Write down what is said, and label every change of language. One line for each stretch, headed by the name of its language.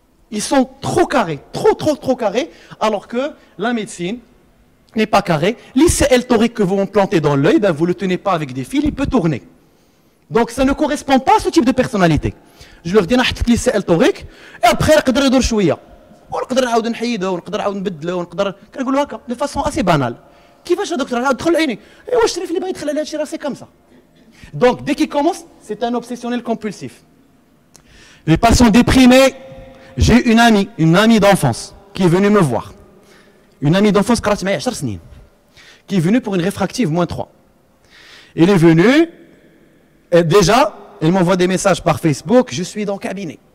French: Ils sont trop carrés, trop carrés, alors que la médecine n'est pas carré. L'ICL torique que vous implantez dans l'œil, ben vous ne le tenez pas avec des fils, il peut tourner. Donc ça ne correspond pas à ce type de personnalité. Je leur dis, l'ICL torique, et après, on peut redor chouïa.
Arabic: ونقدر نعاود نحيده ونقدر نعاود نبدله ونقدر كنقولوا هكا دو فاسون اسي بانال كيفاش دكتور عاود دخل عيني ايوا الشريف اللي بغى يدخل على هادشي راه سي كوم سا دونك
French: dès qu'il commence c'est un obsessionnel compulsif. Les patients déprimés, j'ai une amie d'enfance qui est venue me voir. Une amie d'enfance
Arabic: قرات معايا 10 سنين
French: qui est venue pour une réfractive -3. Elle est venue et déjà elle m'envoie des messages par Facebook, je suis dans le cabinet.